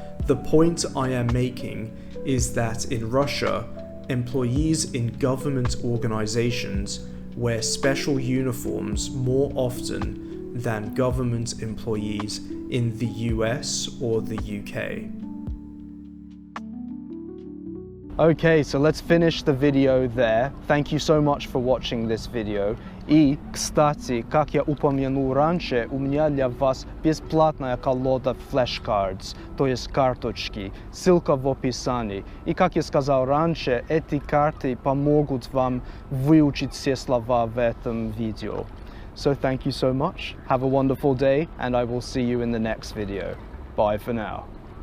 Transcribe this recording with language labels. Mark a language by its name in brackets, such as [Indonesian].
[English] The point I am making is that in Russia, employees in government organizations wear special uniforms more often than government employees in the US or the UK. Okay, so let's finish the video there. Thank you so much for watching this video. [Russian] И, кстати, как я упомянул раньше, у меня для вас бесплатная колода flashcards, то есть карточки. Ссылка в описании. И, как я сказал раньше, эти карты помогут вам выучить все слова в этом видео. [English] So thank you so much. Have a wonderful day, and I will see you in the next video. Bye for now.